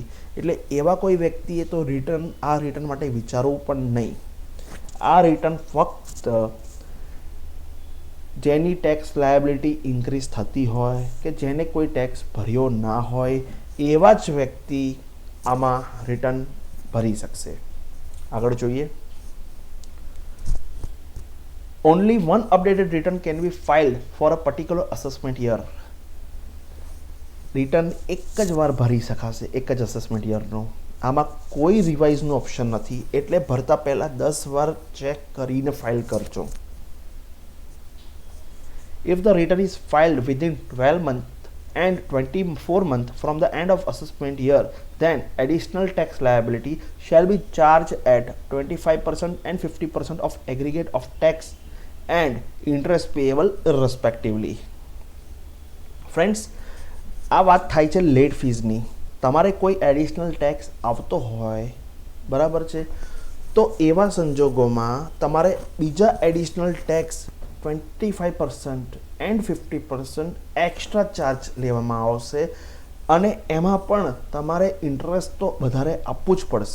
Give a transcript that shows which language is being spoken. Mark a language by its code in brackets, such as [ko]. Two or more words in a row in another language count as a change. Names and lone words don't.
[gu] એટલે એવા કોઈ વ્યક્તિએ તો આ રિટર્ન માટે વિચારવું પણ નહીં. આ રિટર્ન ફક્ત જેની [en] tax liability increase [gu] થતી હોય કે જેને કોઈ ટેક્સ ભર્યો ના હોય એવા જ વ્યક્તિ આમાં રિટર્ન ભરી શકશે. આગળ જોઈએ. [en] Only one updated return can be filed for a particular assessment year. [gu] રિટર્ન એક જ વાર ભરી શકાશે, એક જ [en] assessment yearનો. [gu] આમાં કોઈ [en] reviseનું option [gu] નથી, એટલે ભરતા પહેલાં 10 વાર ચેક કરીને ફાઇલ કરજો. [en] If the return is filed within 12 months and 24 months from the end of assessment year, then additional tax liability shall be charged at 25% and 50% of aggregate of tax and interest payable respectively. Friends, [gu] આ વાત થાય છે [en] late feesની. [gu] તમારે કોઈ [en] additional tax [gu] આવતો હોય, બરાબર છે, તો એવા સંજોગોમાં તમારે બીજા [en] additional tax [gu] 25% એન્ડ 50% [en] extra charge [gu] લેવામાં આવશે અને એમાં પણ તમારે ઇન્ટરેસ્ટ તો વધારે આપવું જ પડશે.